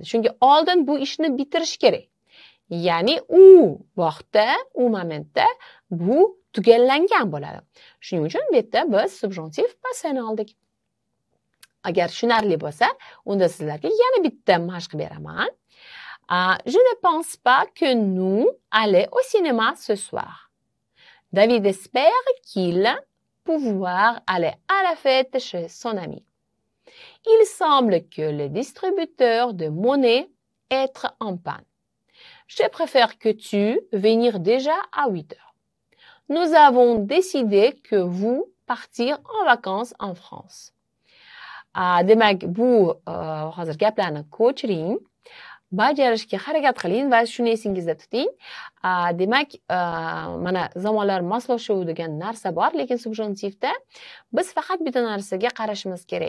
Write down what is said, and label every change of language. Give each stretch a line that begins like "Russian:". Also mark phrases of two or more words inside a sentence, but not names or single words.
Uzbek: Chunki oldin bu ishni bitirish kerak. Ya'ni u vaqtda, u momentda bu tugallangan bo'ladi. Shuning uchun bu yerda biz subjonktiv passini oldik. Agar tushunarli bo'lsa, unda sizlarga yana bitta mashq beraman.
French: Je ne pense pas que nous allons au cinéma ce soir. David espère qu'il pouvoir aller à la fête chez son ami. Il semble que le distributeur de monnaie est en panne. Je préfère que tu venir déjà à 8 heures. Nous avons décidé que vous partir en vacances en France.
Uzbek: Demak, bu hozir gaplarni ko'chiring, bajarishga harakat qiling va shuni esingizda tuting. Demak, mana zamonlar moslashuvi degan narsa bor, lekin subjonktivda biz faqat bitta narsaga qarashimiz kerak.